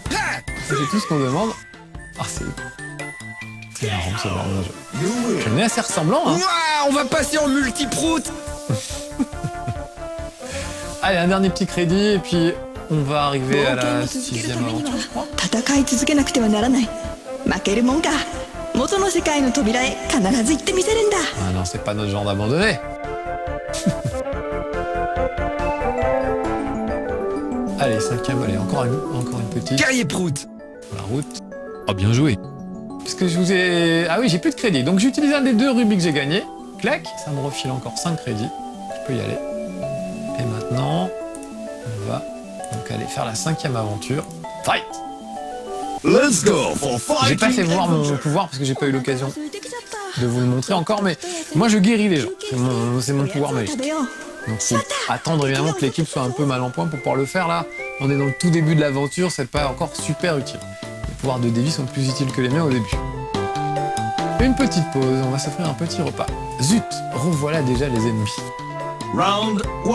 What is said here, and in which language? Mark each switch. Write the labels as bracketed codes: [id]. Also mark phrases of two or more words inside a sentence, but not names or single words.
[fr] C'est tout ce qu'on demande. Ah, c'est marrant, c'est marrant le jeu. J'en ai assez ressemblant. Hein. Ouah, on va passer en multi-prout. Allez, un dernier petit crédit, et puis on va arriver à la 6e aventure, je crois. [ja] 戦い続けなくてはならない。負けるもんか。元の世界の扉へ必ず行ってみせるんだ。 [fr] Ah non, c'est pas notre genre d'abandonner. Allez, 5e, allez, encore une petite. Guerrier prout. La route. Oh, bien joué. Puisque je vous ai... Ah oui, j'ai plus de crédit. Donc j'utilise un des 2 rubis que j'ai gagné. Clac, ça me refile encore 5 crédits. Je peux y aller. Et maintenant, on va donc aller faire la 5e aventure. Fight! [en] Let's go for [fr] J'ai pas fait voir mon pouvoir parce que j'ai pas eu l'occasion de vous le montrer encore, mais moi je guéris les gens. C'est mon pouvoir magique. [ja] 食べよう。 [fr] Donc faut attendre évidemment que l'équipe soit un peu mal en point pour pouvoir le faire là. On est dans le tout début de l'aventure, c'est pas encore super utile. Les pouvoirs de Davy sont plus utiles que les miens au début. Une petite pause, on va s'offrir un petit repas. Zut, revoilà déjà les ennemis. Round 1.